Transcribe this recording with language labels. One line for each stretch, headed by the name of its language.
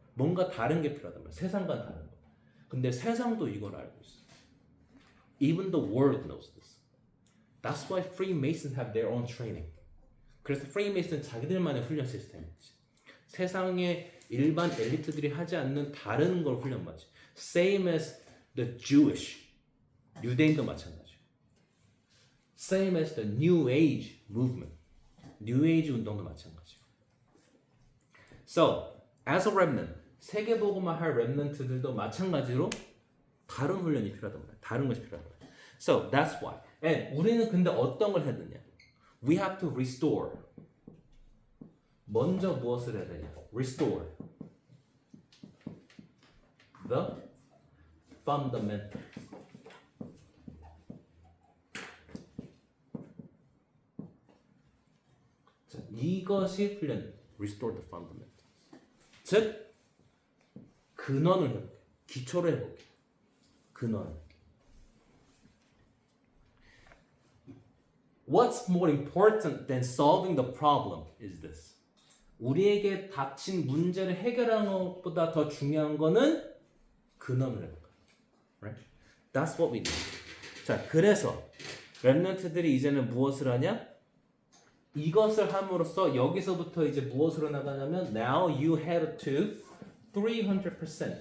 Korean: 뭔가 다른 게 필요하단 말이야. 세상과 다른 거. 근데 세상도 이걸 알고 있어.
English: Even the world knows this. That's why Freemasons have their own training.
Korean: 그래서 Freemason 자기들만의 훈련 시스템이지. 세상의 일반 엘리트들이 하지 않는 다른 걸 훈련받지.
English: Same as the Jewish.
Korean: 유대인도 마찬가지.
English: Same as the New Age movement. New Age
Korean: 운동도 마찬가지.
English: So, as a remnant,
Korean: 세계복음화 할 remnant들도 마찬가지로 다른 훈련이 필요하단 말이야. 다른 것이 필요하단 말이야.
English: So, that's why.
Korean: And 우리는 근데 어떤 걸 해야 되냐?
English: We have to restore.
Korean: 먼저 무엇을 해야 되냐?
English: Restore the fundamentals.
Korean: 자, 이것이 훈련.
English: Restore the fundamentals.
Korean: 즉 근원을 해볼게. 기초를 해볼게. 근원.
English: What's more important than solving the problem is this.
Korean: 우리에게 닥친 문제를 해결하는 것보다 더 중요한 거는 근원을 해볼까.
English: Right? That's what we need.
Korean: 자, 그래서 렘넌트들이 이제는 무엇을 하냐? 이것을 함으로써 여기서부터 이제 무엇으로 나가냐면
English: Now you head to 300%.